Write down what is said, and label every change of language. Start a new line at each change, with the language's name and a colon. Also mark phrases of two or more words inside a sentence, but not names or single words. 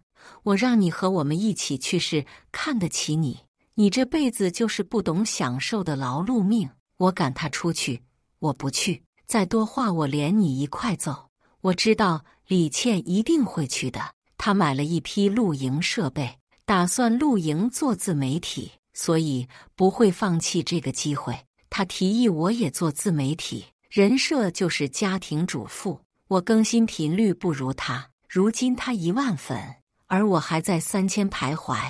Chinese: 我讓你和我們一起去是看得起你，你這輩子就是不懂享受的勞碌命。我趕他出去，我不去，再多話我連你一塊揍。我知道李倩一定會去的，她買了一批露營設備，打算露營做自媒體，所以不會放棄這個機會。她提議我也做自媒體，人設就是家庭主婦，我更新頻率不如她，如今她10000粉，而我還在3000徘徊。